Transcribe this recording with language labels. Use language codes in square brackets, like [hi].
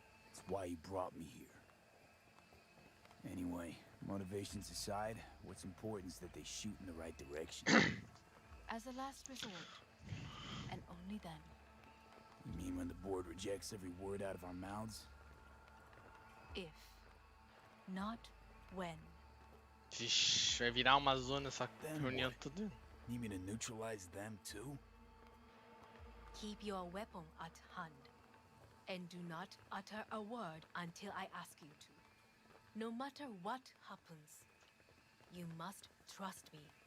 [en] It's why you brought me here. Anyway, motivations aside, what's important is that they shoot in the right direction. As a last resort, and only then. You mean when the board rejects every word out of our mouths? If, not when. [pt] Ixi, vai virar uma zona essa [en] Then [pt] reunião [en] what? [pt] tudo. [en] Need me to neutralize them too? Keep your weapon at hand, and do not utter a word until I ask you to. No matter what happens, you must trust me.